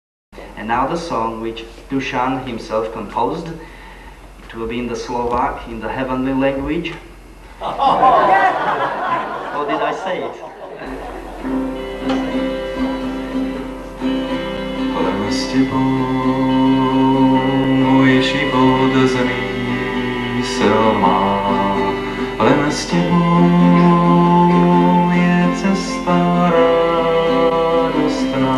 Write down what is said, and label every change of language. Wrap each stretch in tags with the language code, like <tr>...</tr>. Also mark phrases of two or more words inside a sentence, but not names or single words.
<en>And now the song which Dusan himself composed. It will be in the Slovak, in the heavenly language. Or did I say it?</en> <sk>Len s tebou môj život zmysel má. Len s tebou je cesta radostná.</sk>